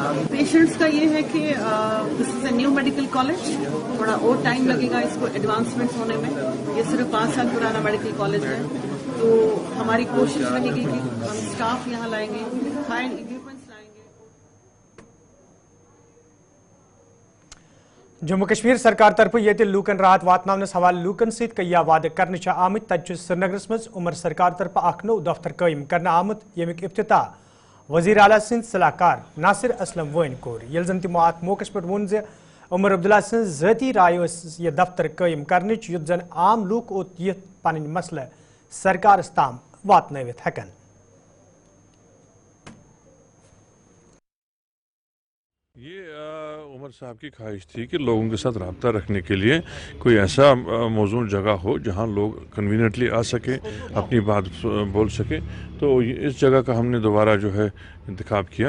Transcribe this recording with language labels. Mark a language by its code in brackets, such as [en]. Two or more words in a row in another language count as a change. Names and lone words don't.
[ur] پیشنٹس کا یہ ہے کہ [en] this is a new medical college, [ur] تھوڑا اور ٹائم لگے گا اس کو ایڈوانسمنٹ ہونے میں. یہ صرف 5 سال پرانا [en] medical college [ur] ہے, تو ہماری کوشش رہے گی کہ ہم اسٹاف یہاں لائیں گے, [en] high end equipments [ur] لائیں گے. [ks] جموں کشمیر سرکار طرف یہ لوکن راحت واتنس حوالہ لوکن ست کیا وعدہ کرنے آمت. تت سری نگرس مز عمر سرکار طرف اخ نو دفتر قائم کرنے آمت, یمیک افتتاح وزیر اعلیٰ سند صلاح کار ناصر اسلم وین کور. یل زن تمو ات موقع پہ وون عمر عبداللہ سن ذاتی رائے یہ دفتر قائم کرنچ یت زن عام لوک اوت یہ پن مسئلہ سرکارس تام واتنوت ہیکن. [ur] یہ عمر صاحب کی خواہش تھی کہ لوگوں کے ساتھ رابطہ رکھنے کے لیے کوئی ایسا موزوں جگہ ہو جہاں لوگ کنوینئنٹلی آ سکیں, اپنی بات بول سکیں. تو اس جگہ کا ہم نے دوبارہ جو ہے انتخاب کیا.